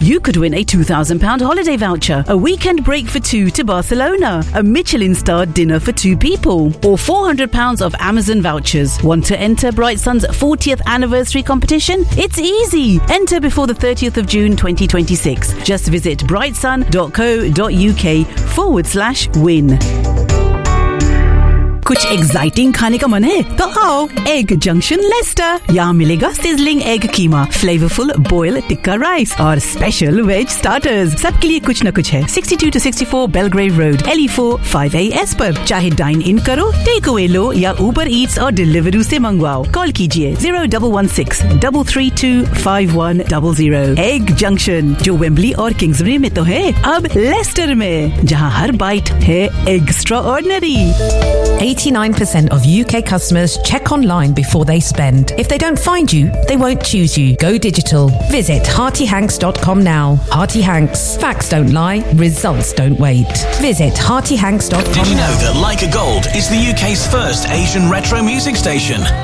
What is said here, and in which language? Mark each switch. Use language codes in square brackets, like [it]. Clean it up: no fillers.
[en] You could win a £2,000 holiday voucher, a weekend break for two to Barcelona, a Michelin star dinner for two people, or £400 of Amazon vouchers. Want to enter Bright Sun's 40th anniversary competition? It's easy. Enter before the 30th of June 2026. Just visit brightsun.co.uk/win. [hi] कुछ exciting खाने का मन है तो आओ egg junction Lester, यहाँ मिलेगा sizzling egg कीमा, flavourful boil tikka rice और स्पेशल वेज स्टार्टर्स। सबके लिए कुछ न कुछ है। 62-64 बेलग्रेव रोड, LE4-5AS पर। चाहे डाइन इन करो, टेक अवे लो या ऊबर ईट्स और डिलीवरी से मंगवाओ, कॉल कीजिए 0116-332-5100। एग जंक्शन, जो वेम्बली और किंग्सवे में तो है, अब लेस्टर में, जहाँ हर बाइट है extra ordinary. [en] 89% of UK customers check online before they spend. If they don't find you, they won't choose you. Go digital. Visit heartyhanks.com now. Hearty Hanks. Facts don't lie. Results don't wait. Visit heartyhanks.com. Did you know that Leica Gold is the UK's first Asian retro music station?